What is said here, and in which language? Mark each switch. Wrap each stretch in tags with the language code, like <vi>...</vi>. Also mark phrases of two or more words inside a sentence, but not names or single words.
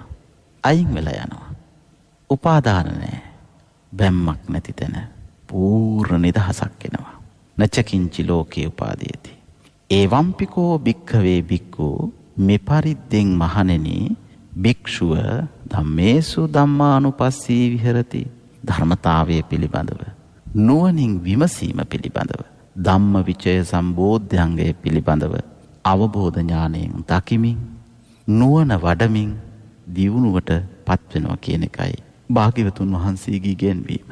<si>අයින් වෙලා යනවා. උපාදාන නැහැ. බැම්මක් නැති තැන පූර්ණ නිදහසක් එනවා.</si> <pi>නචකින්චි ලෝකේ උපාදීයති. ඒවම්පිකෝ භික්ඛවේ භික්ඛු</pi> <si>මෙපරිද්දෙන් මහණෙනි භික්ෂුව</si> <pi>ධම්මේසු ධම්මානුපස්සී විහෙරති.</pi> <si>ධර්මතාවයේ පිළිබඳව නුවණින් විමසීම පිළිබඳව ධම්මවිචය සම්බෝධ්‍යංගය පිළිබඳව අවබෝධ ඥාණයෙන් දකිමින් නුවණ වඩමින් දියුණුවට පත් වෙනවා කියන එකයි භාග්‍යවතුන් වහන්සේගේ ඉගැන්වීම.</si>